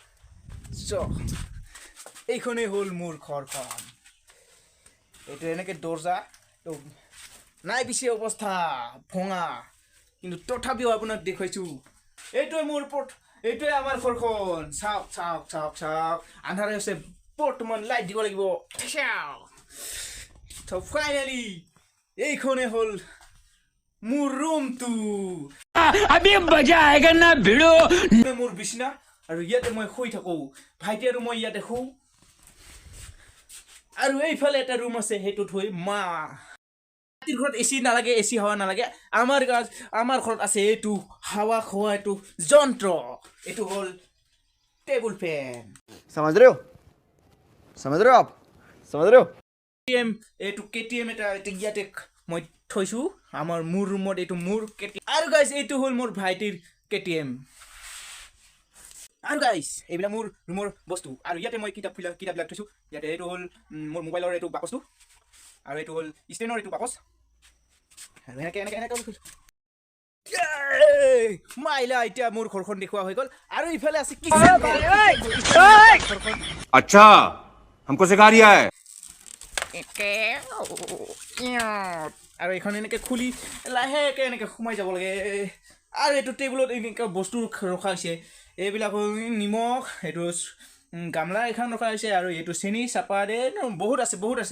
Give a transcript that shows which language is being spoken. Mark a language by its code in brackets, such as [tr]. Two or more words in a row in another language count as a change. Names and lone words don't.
[as] এইখনেই হ'ল মোৰ ঘৰখন এইটো এনেকৈ দৰ্জা নাই পিছে অৱস্থা ভঙা কিন্তু তথাপিও আপোনাক দেখুৱাইছোঁ এইটোৱে আমাৰ ঘৰখন চাওক আন্ধাৰে হৈছে বৰ্তমান লাইট দিব লাগিব ফাইনেলি এইখনে হ'ল মোৰ ৰুমটো [hi] अभी मजा आएगा ना भिड़ो [as] মোৰ বিছনা আৰু ইয়াতে মই শুই থাকোঁ ভাইটি আৰু মই ইয়াতে শুওঁ আৰু এইফালে এটা ৰুম আছে সেইটোত হৈ মা ৰাতিৰ ঘৰত এচি নালাগে এচি হাৱা নালাগে আমাৰ ঘৰত আছে এইটো হাৱা খোৱা এইটো যন্ত্ৰ এইটো হ'ল [en] table fan [hi] समझ रहे हो आप समझ रहे हो [as] এইটো কেটিএম এটা ইয়াতে মই থৈছোঁ মোৰ ৰুমত এইটো মোৰ কেটিএম আৰু গাইছ এইটো হ'ল মোৰ ভাইটিৰ কেটিএম আৰু গাইছ এইবিলাক মোৰ ৰুমৰ বস্তু আৰু ইয়াতে মই কিতাপবিলাক থৈছোঁ ইয়াতে এইটো হ'ল মোৰ মোবাইলৰ এইটো বাকচটো আৰু এইটো হ'ল ষ্টেনৰ এইটো বাকচ আৰু এনেকৈ মাইলা এতিয়া মোৰ ঘৰখন দেখুওৱা হৈ গ'ল আৰু ইফালে আছে [hi] अच्छा हमको सिखा रिया है [as] আৰু এইখন এনেকৈ খুলি লাহেকৈ এনেকৈ সোমাই যাব লাগে আৰু এইটো টেবুলত এনেকৈ বস্তু ৰখা হৈছে এইবিলাক নিমখ এইটো গামলা এখন ৰখা হৈছে আৰু এইটো চেনি চাহপাত বহুত আছে